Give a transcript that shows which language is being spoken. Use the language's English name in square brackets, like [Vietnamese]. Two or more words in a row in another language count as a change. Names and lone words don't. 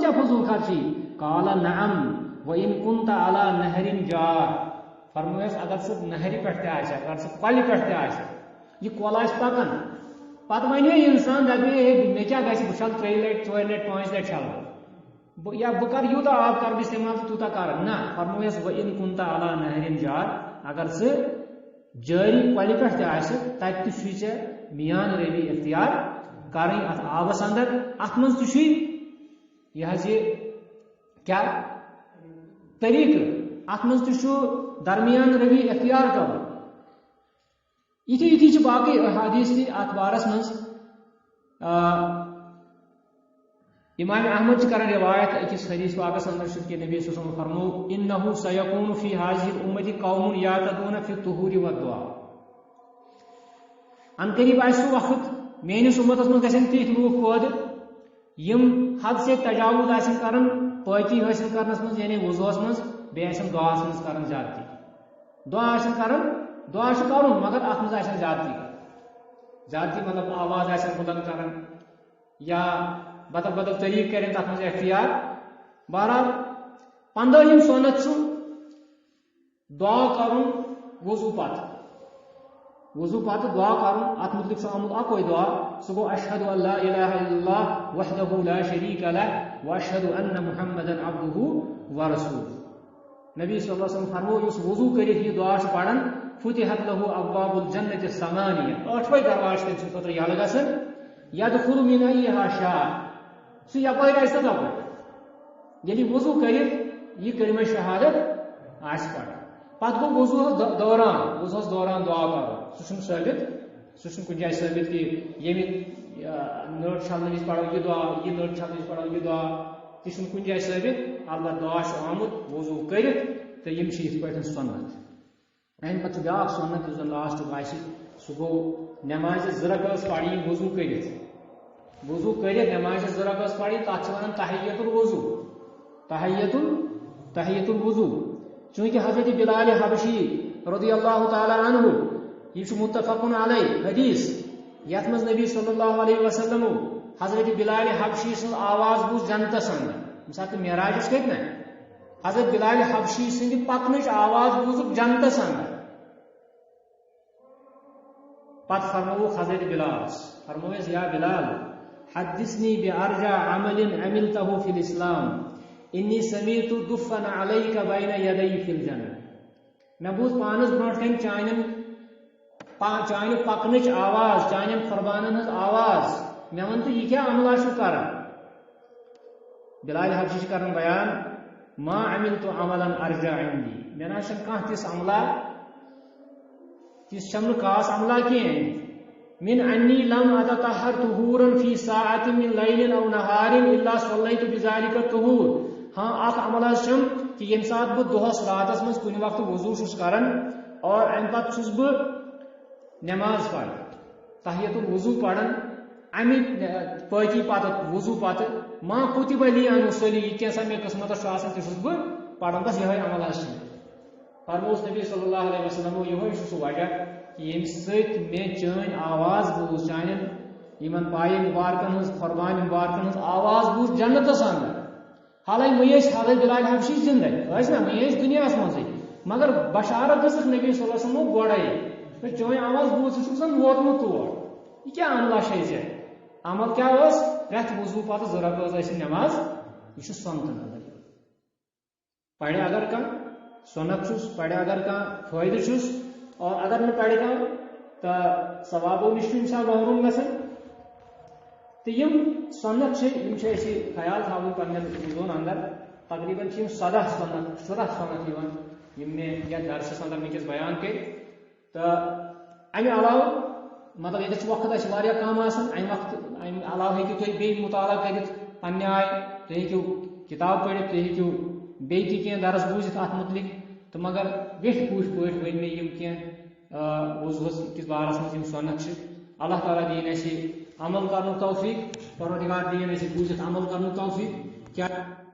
[Kashmiri] کیا فضول خرچی [Arabic] قال نعم وإن كنت على نهر جار [Kashmiri] فرمویس اگر ژٕ نہرِ پٮ۪ٹھ تہِ آسہِ اگر ژٕ کۄلہِ پٮ۪ٹھ تہِ آسہِ یہ کۄل آسہِ پکان پتہٕ ونے انسان دپے مےٚ کیٛاہ گژھِ بہٕ چھلہٕ 3 لٹہِ 4 لٹہِ 5 لٹہِ چھلہٕ یا بہٕ کر یوٗتاہ آب کر بہٕ استعمال تہٕ تیوٗتاہ کر نہ فرمویس [Arabic] وإن كنت على نهر جار [Kashmiri] اگر ژٕ جٲری کۄلہِ پٮ۪ٹھ تہِ آسہِ تتہِ تہِ چھُے ژےٚ میان روی اختیار کرٕنۍ اتھ آبس اندر اتھ منٛز تہِ چھُے یہِ حظ یہِ کیٛاہ طریقہٕ اتھ منٛز تہِ چھُ درمیان روی اختیار کرُن یِتھی چھِ باقٕے احادیث تہِ اتھ بارس منٛز امام احمد چھِ کران روایت أکِس حدیث پاکس اندر چھُ کہ نبی [Arabic] صلی اللہ علیہ وسلم [Kashmiri] فرمو [Arabic] انه سيكون في هذه الامه قوم يعتدون في الطهور والدعاء [Kashmiri] ان قریب آسہِ سُہ وقت میٲنِس اُمتس منٛز گژھن تِتھۍ لوٗکھ پٲدٕ یِم حد سے تجاوُز آسن کران پٲکی حٲصِل کرنس منٛز یعنی وضوٗہس منٛز بیٚیہِ آسن دُعاہس منٛز کران زیادتی دعا آسن کران دعا چھُ کرُن مگر اتھ منٛز آسن زیادتی مطلب آواز آسن بلند کران یا بدل بدل طریقہٕ کرن تتھ منٛز اختیار بہرحال 15ہِم سنت چھُ دعا کرُن وضوٗ پتہٕ دعا کرُن اتھ متعلق چھُ آمُت اکوے دعا سُہ گوٚو [Arabic] اشہد ان لا الہ الا اللہ وحدہ لا شریک لہ واشہد ان محمدا عبدہ ورسولہ [Kashmiri] نبی [Arabic] صلی اللہ علیہ وسلم [Kashmiri] فرمو یُس وضوٗ کٔرِتھ یہِ دعا چھُ پران [Arabic] فتحت له ابواب الجنة الثمانیہ [Kashmiri] 8وے دروازٕ چھِ تٔمۍ سٕنٛدِ خٲطرٕ یلہٕ گژھان [Arabic] یدخل من ایہا شاء [Kashmiri] سُہ یپٲرۍ آسہِ تہٕ تپٲرۍ ییٚلہِ وضوٗ کٔرِتھ یہِ کلمہ شہادت آسہِ پران پتہٕ گوٚو وضوٗہس دوران دعا کرُن سُہ چھُنہٕ ثٲبت سُہ چھُنہٕ کُنہِ جایہِ ثٲبت کہِ ییٚمہِ نٔر چھلنہٕ وِزِ پرو یہِ دعا یہِ نٔر چھلنہٕ وِزِ پرو یہِ دعا تہِ چھُنہٕ کُنہِ جایہِ ثٲبت البتہ دعا چھُ آمُت وضوٗ کٔرِتھ تہٕ یِم چھِ یِتھ پٲٹھۍ سنت امہِ پتہٕ چھُ بیاکھ سنت یُس زن لاسٹُک آسہِ سُہ گوٚو نمازِ 2 رکعت پرٕنۍ وضوٗ کٔرِتھ نمازِ 2 رکعت پرٕنۍ تتھ چھِ ونان تحیت الوضوٗ چوٗنکہِ حضرت بلال حبشی [Arabic] رضی اللہ تعالیٰ عنہ [Kashmiri] یہ چھُ متفقن علیہ حدیث یتھ منٛز نبی [Arabic] صلی اللہ علیہ وسلم [Kashmiri] حضرت بلال حبشی سٕنٛز آواز بوٗز جنتس اندر ییٚمہِ ساتہٕ معراجس کھٔتۍ نا حضرت بلال حبشی سٕنٛدِ پکنٕچ آواز بوٗزُکھ جنتس اندر پتہٕ فرمووُکھ حضرت بلالس فرمویس یا [Arabic] بلال حدثنی بأرجع عمل عملته في الاسلام انی سمیعت دفن علیک بین یدی فی الجنہ [Kashmiri] مےٚ بوٗز پانس برونٛٹھ کنہِ چانہِ پکنٕچ آواز چانٮ۪ن قربانن ہٕنٛز آواز مےٚ وَن تہٕ یہِ کیٛاہ عملہ چھُ کران بلال حبشی چھِ کران بیان [Arabic] ما عملت عملا ارجع عندی [Kashmiri] مےٚ نہ چھُنہٕ کانٛہہ تِژھ عملہ تِژھ چھم نہٕ خاص عملہ کینٛہہ [Arabic] من انی لم اتطہر طہورا فی ساعت من لیل او نہار الا صلیت بذلک الطہور [Kashmiri] ہاں اکھ عملہ چھم کہ ییٚمہِ ساتہٕ بہٕ دۄہس راتس منٛز کُنہِ وقتہٕ وضوٗ چھُس کران اور امہِ پتہٕ چھُس بہٕ نماز پران تحیت الوضوٗ پران امہِ پٲکی پتہٕ وضوٗ پتہٕ [Arabic] ما کُتب لی ان اصلی [Kashmiri] یہِ کینٛژھا مےٚ قسمتس چھُ آسان تہِ چھُس بہٕ پران بس یِہوے عمل حظ چھُ فرمووُس نبی [Arabic] صلی اللہ علیہ وسلم [Kashmiri] یِہوے چھُ سُہ وجہ کہ ییٚمہِ سۭتۍ مےٚ چٲنۍ آواز بوٗز چانٮ۪ن یِمن پایہِ مُبارکن ہٕنٛز قۄربانہِ مُبارکن ہٕنٛز آواز بوٗز جنتس اندر حالانکہ وی حضرت بلال حبشی زندہ نا وی دنیا مزے مگر بشارت دس نبی [Arabic] صلی اللہ علیہ وسلم [Kashmiri] گوڑے چون آواز بوز سن ووتمت تور یہ کیا عملہ شے عمل کیا پریت وضو پتہ زٕ رکعت نماز یہ سنتن پڑھے اگر کم سنت چھس پڑھے اگر کم فائدہ چھس اور اگر نہ پڑھے کم تو ثوابو نش انسان محروم گژھان تو یم سنت خیال تھاؤن پنن وضون اندر تقریباً 14 سنت یم نے یا درسس اندر ونکس بیان کر تو امہ علاوہ مطلب یہ وقت کم امہ علاوہ ہیکو تھی بی مطالعہ کرت پنہ آئے تھی ہیکو کتاب پڑھت تھی ہیکو بی کی درس بوزت ات متعلق تو مگر ویٹ پوٹ پہ ون مے کی وضوس کس بارس مز سنت اللہ تعالیٰ دین اس عمل کرن توفیق پروردگار دین اس بوزت عمل کرن توفیق کیا